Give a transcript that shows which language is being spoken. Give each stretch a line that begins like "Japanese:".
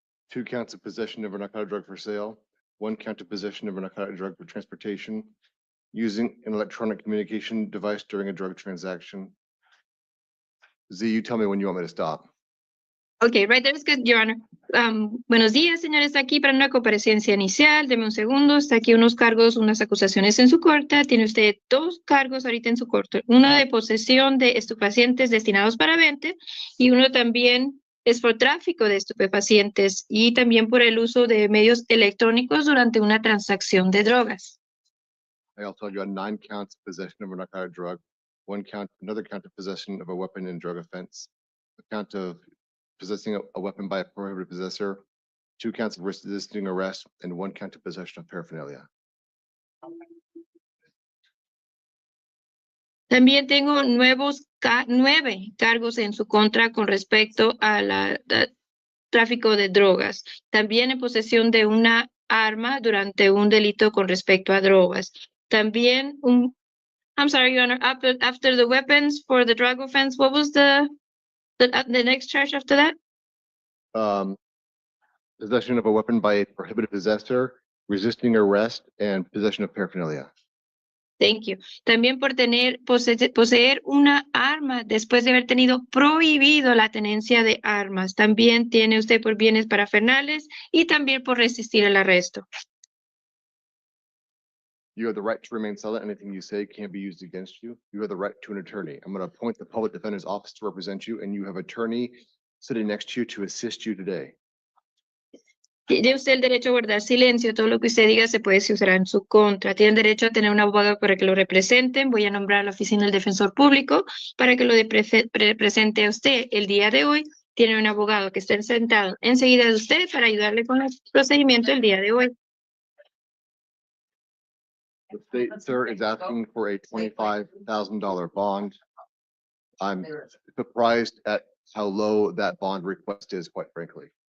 English: 2 counts of possession of a narcotic drug for sale, 1 count of possession of a narcotic drug for transportation, using an electronic communication device during a drug transaction. Z, you tell me when you want me to stop. Okay, right there is good, Your Honor.
Spanish: Buenos días, señor. Está aquí para una comparecencia inicial. Deme un segundo. Está aquí unos cargos, unas acusaciones en su corte. Tiene usted 2 cargos ahorita en su corte. Uno de posesión de estupefacientes destinados para venta y uno también es por tráfico de estupefacientes y también por el uso de medios electrónicos durante una transacción de drogas.
English: I also have 9 counts of possession of a narcotic drug, 1 count, another count of possession of a weapon in drug offense, a count of possessing a weapon by a prohibited possessor, 2 counts of resisting arrest, and 1 count of possession of paraphernalia.
Spanish: También tengo 9 cargos en su contra con respecto a tráfico de drogas. También en posesión de una arma durante un delito con respecto a drogas. También
English: I'm sorry, Your Honor, after the weapons for the drug offense, what was the next charge after that? Possession of a weapon by a prohibited possessor, resisting arrest, and possession of paraphernalia. Thank you.
Spanish: También por poseer una arma después de haber tenido prohibido la tenencia de armas. También tiene usted por bienes parafernales y también por resistir el arresto.
English: You have the right to remain silent. Anything you say can't be used against you. You have the right to an attorney. I'm going to appoint the public defender's office to represent you, and you have an attorney sitting next to you to assist you today.
Spanish: Tiene usted el derecho a guardar silencio. Todo lo que usted diga se puede usar en su contra. Tiene derecho a tener un abogado para que lo representen. Voy a nombrar a la oficina del defensor público para que lo represente a usted. El día de hoy tiene un abogado que está sentado enseguida de usted para ayudarle con el procedimiento el día de hoy.
English: The state, sir, is asking for a $25,000 bond. I'm surprised at how low that bond request is, quite frankly.